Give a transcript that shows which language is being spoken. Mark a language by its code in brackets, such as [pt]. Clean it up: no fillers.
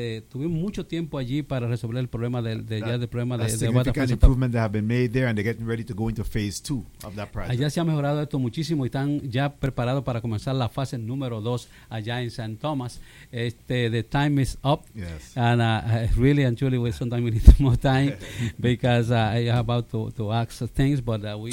[es] Tuvimos mucho tiempo allí para resolver el problema del [en] significant improvement that have been made there, and they're getting ready to go into phase 2 of that project. [es] Allá se ha mejorado esto muchísimo y están ya preparados para comenzar la fase número 2 allá en San Tomás. [en] The time is up. Yes. And really and truly we sometimes need more time because I'm about to ask things, but we